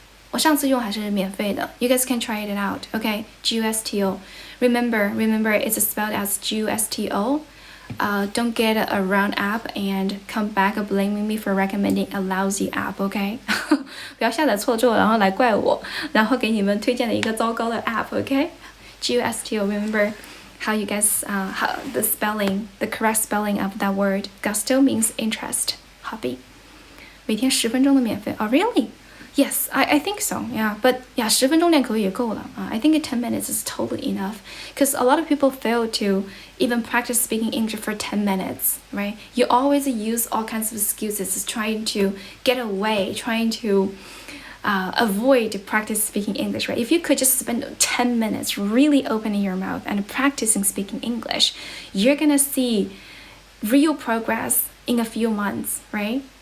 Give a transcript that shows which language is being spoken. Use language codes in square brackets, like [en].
[zh] 我上次用还是免费的 [en] You guys can try it out, okay? Gusto. Remember, it's spelled as Gusto. Don't get a wrong app and come back blaming me for recommending a lousy app, okay? [zh] 不要下载错之后，然后来怪我，然后给你们推荐了一个糟糕的 app, okay? [en] Gusto. Remember how you guys how the correct spelling of that word. Gusto means interest, hobby. [zh] 每天10分钟的免费 [en] Oh, really? Yes, I think so, yeah. But yeah, [zh] 10分钟练口语也够了 [en] I think 10 minutes is totally enough. Because a lot of people fail to even practice speaking English for 10 minutes, right? You always use all kinds of excuses trying to get away, trying to avoid practice speaking English, right? If you could just spend 10 minutes really opening your mouth and practicing speaking English, you're gonna see real progress in a few months, right?